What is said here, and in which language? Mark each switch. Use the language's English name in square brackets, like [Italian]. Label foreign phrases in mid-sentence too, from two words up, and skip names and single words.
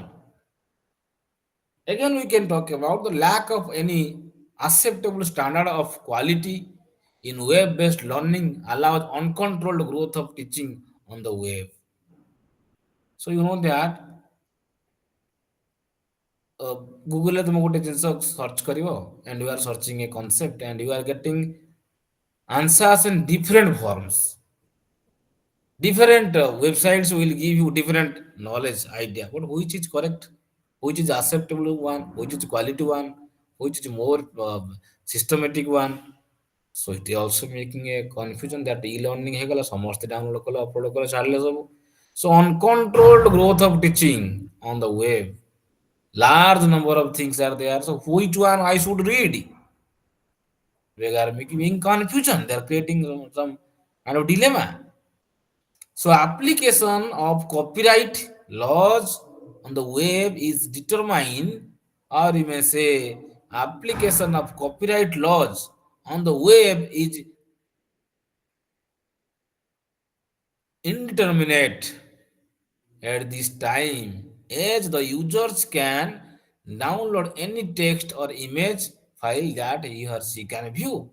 [English] Again, we can talk about the lack of any acceptable standard of quality in web-based learning allows uncontrolled growth of teaching on the web. So you know that Google [Odia] ତୁମେ ଗୋଟେ ଜିନିଷ search କରିବ [English] and you are searching a concept and you are getting answers in different forms. Different websites will give you different knowledge idea, but which is correct, which is acceptable one, which is quality one, which is more systematic one. So it is also making a confusion that e-learning [Odia] ହେଇଗଲା ସମସ୍ତେ download କଲେ upload କଲେ ଛାଡ଼ିଲେ ସବୁ. [English] So uncontrolled growth of teaching on the web, large number of things are there, so which one I should read? They are making confusion, they are creating some kind of dilemma. So application of copyright laws on the web is determined, or you may say application of copyright laws on the web is indeterminate at this time, as the users can download any text or image file that he or she can view.